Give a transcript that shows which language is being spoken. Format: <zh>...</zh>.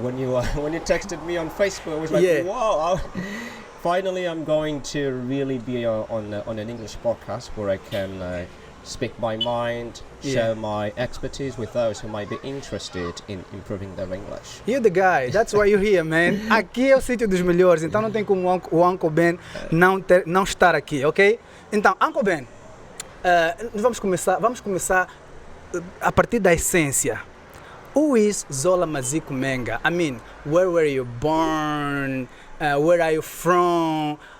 <en>When you texted me on Facebook, I was like, yeah. Wow. Finally, I'm going to really be on an English podcast where I can speak my mind, share my expertise with those who might be interested in improving their English. You're the guy, that's why you're here, man.</en> <pt>Aqui é o sítio dos melhores, então não tem como o Uncle Ben não estar aqui, ok? Então, Uncle Ben, vamos começar a partir da essência.</pt> <en>Who is Zola Maziko Menga? I mean, where were you born? Where are you from?</en>